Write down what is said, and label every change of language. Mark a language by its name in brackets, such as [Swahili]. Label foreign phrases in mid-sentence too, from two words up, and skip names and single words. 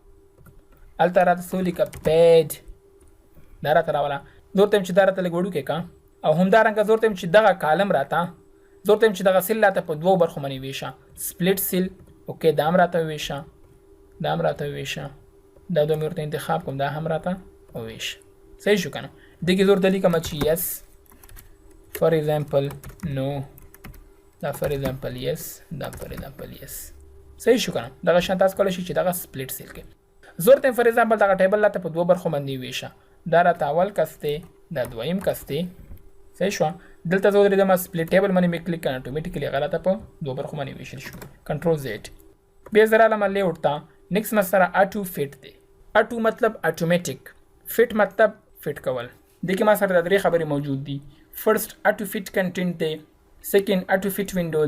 [Pashto] هلته راته څه ولیکه پیډ دا راته راوله زه ورته چې دا راته لږ وړوکی که او همدارنګه زه ورته چې دغه کالم راته زه ورته چې دغه سیل راته په دوو برخو باندې ویشه [English] split cell [Pashto] اوکې دا هم راته وویشه دا هم راته وویشه دا دوه مې ورته انتخاب کوم دا هم راته وویشه صحیح شو که نه دې کې زه ورته لیکم چې یس [English] for example [Pashto] نو دا [English] for example yes [Pashto] دا [English] for example yes [Pashto] صحیح شو که نه دغه شان تاسو کولی شئ چې دغه [English] split cell [Pashto] کې زه ورته [English] for example [Pashto] دغه ټیبل راته په دوه برخو باندې ویشه دا راته اول کس دی دا دویم کس دی صحیح شوه دلته زه ودرېدم [English] split table [Pashto] باندې مې کلیک کړه اتوماتیکلی هغه راته په دوه برخو باندې ویشل شو [English] control Z [Pashto] بیا زه راغلم لیاوټ ته نیکسټ ما سره [English] auto fit [Pashto] دی اټو مطلب [English] automatic fit [Pashto] مطلب فټ کول دې کې ما سره د درې خبرې موجود دي [English] first auto fit content [Pashto] دی [English] second auto fit window